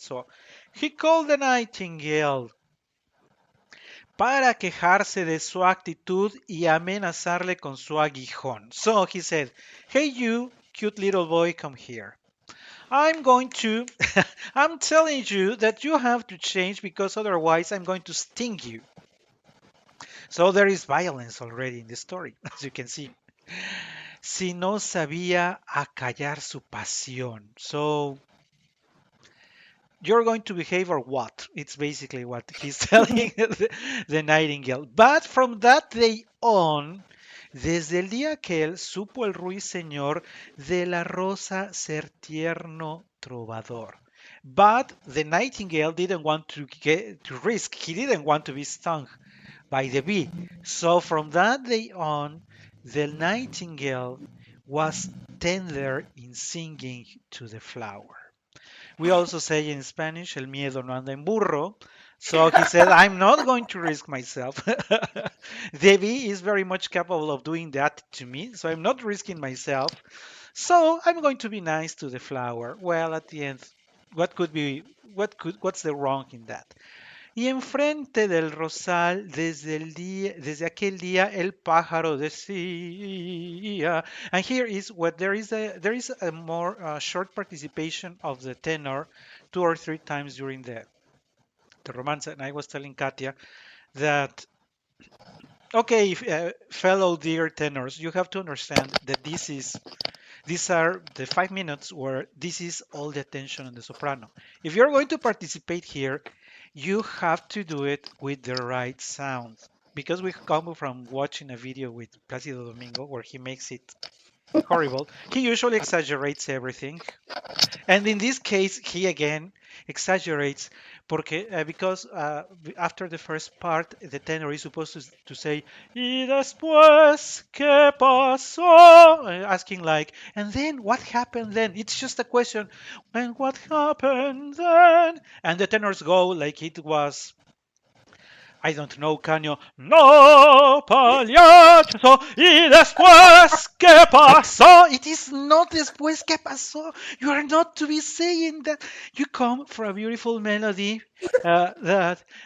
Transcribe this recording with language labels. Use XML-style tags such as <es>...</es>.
<en>So he called the nightingale</en> <es>para quejarse de su actitud y amenazarle con su aguijón.</es> <en>So he said, hey you, cute little boy, come here. I'm going to, I'm telling you that you have to change because otherwise I'm going to sting you. So there is violence already in the story, as you can see.</en> <es>Si no sabía acallar su pasión.</es> <en>So you're going to behave or what? It's basically what he's telling the nightingale. But from that day on,</en> <es>desde el día que él supo el ruiseñor de la rosa ser tierno trovador.</es> <en>But the nightingale didn't want to get to risk. He didn't want to be stung by the bee. So from that day on, the nightingale was tender in singing to the flower. We also say in Spanish,</en> <es>el miedo no anda en burro.</es> <en>So he said, I'm not going to risk myself. The bee is very much capable of doing that to me, so I'm not risking myself. So I'm going to be nice to the flower. Well, at the end, what's the wrong in that?</en> <es>Y enfrente del rosal, desde aquel día, el pájaro decía.</es> <en>And here is what there is a more short participation of the tenor 2 or 3 times during the romance. And I was telling Katia that Okay, fellow dear tenors, you have to understand that these are the 5 minutes where this is all the attention on the soprano. If you're going to participate here, you have to do it with the right sound. Because we come from watching a video with Placido Domingo where he makes it horrible, he usually exaggerates everything. And in this case, he again exaggerates because after the first part, the tenor is supposed to say,</en> <es>"Y después, ¿qué pasó?"</es> <en>Asking like, and then what happened then? It's just a question, and what happened then? And the tenors go like it was, I don't know, Caño.</en> <es>No, pagliaccio, y después, ¿qué pasó?</es> <en>It is not</en> <es>después, ¿qué pasó?</es> <en>You are not to be saying that. You come for a beautiful melody that.</en>